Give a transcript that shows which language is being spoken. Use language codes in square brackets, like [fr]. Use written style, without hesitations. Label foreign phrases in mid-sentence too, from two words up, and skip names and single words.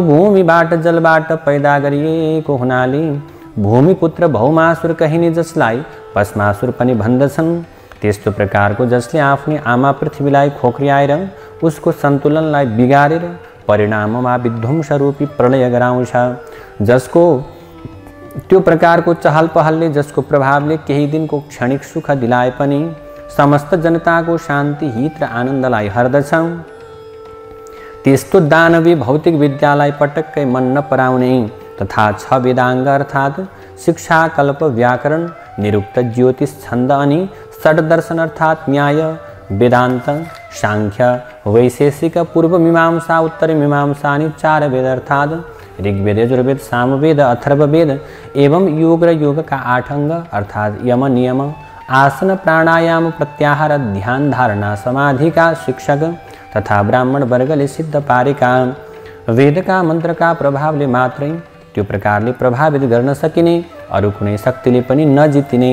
[ne] भूमिबाट जलबाट पैदा गरिएको हुनाले भूमिपुत्र भौमासुर कहिने जसलाई भस्मासुर पनि भन्दछन् त्यस्तो प्रकारको जसले आफ्नै आमा पृथ्वीलाई खोक्रियाएर उसको सन्तुलनलाई बिगारेर परिणाममा विध्वंस रूपी प्रलय गराउँछ जसको त्यो प्रकारको चहल पहलले जसको प्रभावले केही दिनको क्षणिक सुख दिलाए पनि समस्त जनताको शान्ति हित र आनन्दलाई हर्दछ त्यस्तो दानवी भौतिक विद्यालाई पटक्कै मन नपराउने तथा 6 वेदाङ्ग अर्थात् शिक्षा कल्प व्याकरण निरुक्त ज्योतिष छन्द अनि षड दर्शन अर्थात् न्याय वेदान्त सांख्य वैशेषिक पूर्व मीमांसा उत्तर मीमांसा अनि 4 वेद अर्थात् ऋग्वेद यजुर्वेद सामवेद अथर्ववेद एवं योग र योगका 8 अङ्ग अर्थात् यम नियम आसन प्राणायाम प्रत्याहार ध्यान धारणा समाधिका शिक्षक तथा ब्राह्मण वर्गले सिद्ध पारेका वेदका मन्त्रका प्रभावले मात्रै त्यो प्रकारले प्रभावित गर्न सकिने अरू कुनै शक्तिले पनि नजितिने